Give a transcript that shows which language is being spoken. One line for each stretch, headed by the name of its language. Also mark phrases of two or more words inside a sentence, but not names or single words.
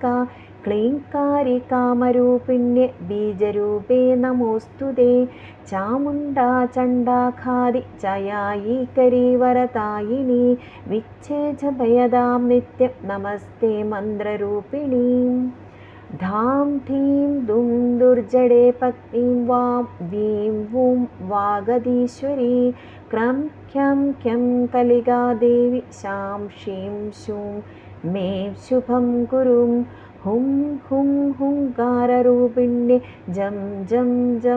Sanskrit: ക്ലീംകാരി കാമരൂപിണ്യെ ബീജരൂപേ നമോസ്തുതേ. ചാമുണ്ഡാ ചണ്ഡാഘാതി ചയായീകരി വരദായിനി. വിച്ഛേജ ഭയദാം നിത്യം നമസ്തേ മന്ത്രരൂപിണീം. धां धीं दुं दुर्जडे पत्नीं वां वीं वूं वागधीश्वरी क्रं ख्यं ख्यं कलिका देवी शां शीं शूं मे शुभं कुरुं हुं हुं हुङ्काररूपिण्ये जं जं जं